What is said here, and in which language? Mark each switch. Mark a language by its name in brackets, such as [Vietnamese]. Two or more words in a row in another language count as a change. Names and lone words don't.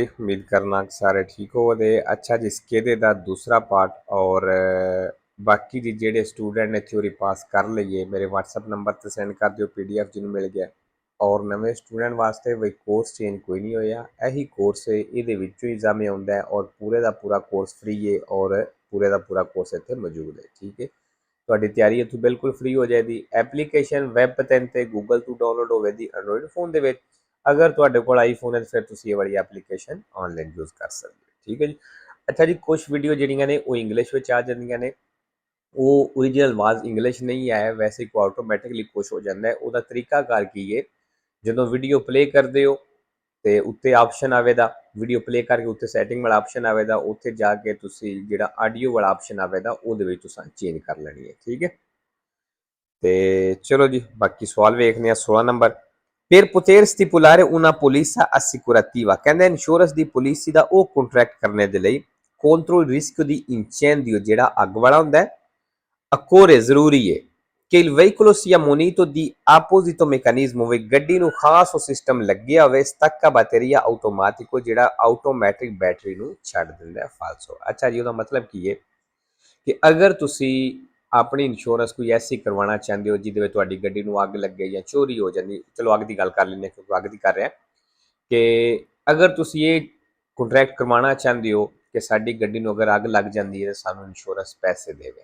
[Punjabi] ਉਮੀਦ ਕਰਨਾ ਕਿ ਸਾਰੇ ਠੀਕ ਹੋ ਦੇ। ਅੱਛਾ ਜੀ, ਇਸਕੇ ਦਾ ਦੂਸਰਾ ਪਾਰਟ ਔਰ ਬਾਕੀ ਜੀ ਜਿਹੜੇ ਸਟੂਡੈਂਟ ਨੇ [English] theory pass [Punjabi] ਕਰ ਲਈਏ ਮੇਰੇ [English] WhatsApp number [Punjabi] ਤੇ ਸੈਂਡ ਕਰ ਦਿਓ PDF ਜਿਨ੍ਹਾਂ ਨੇ ਮਿਲ ਗਿਆ। ਔਰ ਨਵੇਂ ਸਟੂਡੈਂਟ ਵਾਸਤੇ ਵਹੀ [English] course change [Punjabi] ਕੋਈ ਨਹੀਂ ਹੋਇਆ, ਯਹੀ ਕੋਰਸ ਹੈ, ਯੇ ਵਿਚੋਂ ਹੀ ਐਗਜ਼ਾਮ ਆਉਂਦਾ ਹੈ ਔਰ ਪੂਰੇ ਕਾ ਪੂਰਾ ਕੋਰਸ ਫ੍ਰੀ ਹੈ ਔਰ ਪੂਰੇ ਕਾ ਪੂਰਾ ਕੋਰਸ ਇੱਥੇ ਮੌਜੂਦ ਹੈ। ਠੀਕ ਹੈ, ਤੁਹਾਡੀ ਤਿਆਰੀ ਇੱਥੋਂ ਬਿਲਕੁਲ ਫ੍ਰੀ ਹੋ ਜਾਏਗੀ। ਐਪਲੀਕੇਸ਼ਨ ਵੈਬ 3 ਤੇ ਗੂਗਲ ਤੋਂ ਡਾਊਨਲੋਡ ਹੋਵੇਗੀ [English] Android phone [Punjabi] ਦੇ ਵਿੱਚ। ਅਗਰ ਤੁਹਾਡੇ ਕੋਲ ਆਈਫੋਨ ਹੈ ਫਿਰ ਤੁਸੀਂ ਇਹ ਵਾਲੀ ਐਪਲੀਕੇਸ਼ਨ [English] online use [Punjabi] ਕਰ ਸਕਦੇ ਹੋ। ਠੀਕ ਹੈ ਜੀ। ਅੱਛਾ ਜੀ, ਕੁਝ ਵੀਡੀਓ ਜਿਹੜੀਆਂ ਨੇ ਉਹ ਇੰਗਲਿਸ਼ ਵਿੱਚ ਆ ਜਾਂਦੀਆਂ ਨੇ, ਉਹ ਓਰੀਜਨਲ ਆਵਾਜ਼ ਇੰਗਲਿਸ਼ ਨਹੀਂ ਹੈ, ਵੈਸੇ ਕੋ ਆਟੋਮੈਟਿਕਲੀ ਕੁਛ ਹੋ ਜਾਂਦਾ ਹੈ। ਉਹਦਾ ਤਰੀਕਾਕਾਰ ਕੀ ਹੈ, ਜਦੋਂ [English] video play [Punjabi] ਕਰਦੇ ਹੋ ਤੇ ਉੱਤੇ ਆਪਸ਼ਨ ਆਵੇਗਾ, [English] video play [Punjabi] ਕਰਕੇ ਉੱਤੇ ਸੈਟਿੰਗ ਵਾਲਾ ਆਪਸ਼ਨ ਆਵੇਗਾ, ਉੱਥੇ ਜਾ ਕੇ ਤੁਸੀਂ ਜਿਹੜਾ ਆਡੀਓ ਵਾਲਾ ਆਪਸ਼ਨ ਆਵੇਗਾ ਉਹਦੇ ਵਿੱਚ ਤੁਸੀਂ ਚੇਂਜ ਕਰ ਲੈਣੀ ਹੈ। ਠੀਕ ਹੈ, ਤੇ ਚਲੋ ਜੀ ਬਾਕੀ ਸਵਾਲ ਵੇਖਦੇ ਆ। 16 ਨੰਬਰ, [Italian] per poter stipulare una polizza assicurativa, [Punjabi] ਕਹਿੰਦੇ ਇੰਸ਼ੋਰੈਂਸ ਦੀ ਪਾਲਿਸੀ ਦਾ ਉਹ ਕੰਟਰੈਕਟ ਕਰਨੇ ਦੇ ਲਈ [Italian] contro il rischio di incendio [Punjabi] ਜਿਹੜਾ ਅੱਗ ਵਾਲਾ ਹੁੰਦਾ ਹੈ, occorre ਜ਼ਰੂਰੀ ਹੈ ਕਿ [Italian] il veicolo sia munito di apposito meccanismo, [Punjabi] ਵੀ ਗੱਡੀ ਨੂੰ ਖਾਸ ਉਹ ਸਿਸਟਮ ਲੱਗਿਆ ਹੋਵੇ [Italian] stacca batteria automatico, [Punjabi] ਜਿਹੜਾ ਆਟੋਮੈਟਿਕ ਬੈਟਰੀ ਨੂੰ ਛੱਡ ਦਿੰਦਾ ਹੈ। ਫਾਲਸੋ। ਅੱਛਾ ਜੀ, ਉਹਦਾ ਮਤਲਬ ਕੀ ਹੈ ਕਿ ਅਗਰ ਤੁਸੀਂ ਆਪਣੀ ਇੰਸ਼ੋਰੈਂਸ ਕੋਈ ਐਸੀ ਕਰਵਾਉਣਾ ਚਾਹੁੰਦੇ ਹੋ ਜਿਹਦੇ ਵਿੱਚ ਤੁਹਾਡੀ ਗੱਡੀ ਨੂੰ ਅੱਗ ਲੱਗੇ ਜਾਂ ਚੋਰੀ ਹੋ ਜਾਂਦੀ, ਚਲੋ ਅੱਗ ਦੀ ਗੱਲ ਕਰ ਲੈਂਦੇ ਕਿਉਂਕਿ ਅੱਗ ਦੀ ਕਰ ਰਿਹਾ, ਕਿ ਅਗਰ ਤੁਸੀਂ ਇਹ ਕੰਟਰੈਕਟ ਕਰਵਾਉਣਾ ਚਾਹੁੰਦੇ ਹੋ ਕਿ ਸਾਡੀ ਗੱਡੀ ਨੂੰ ਅਗਰ ਅੱਗ ਲੱਗ ਜਾਂਦੀ ਹੈ ਤਾਂ ਸਾਨੂੰ ਇੰਸ਼ੋਰੈਂਸ ਪੈਸੇ ਦੇਵੇ।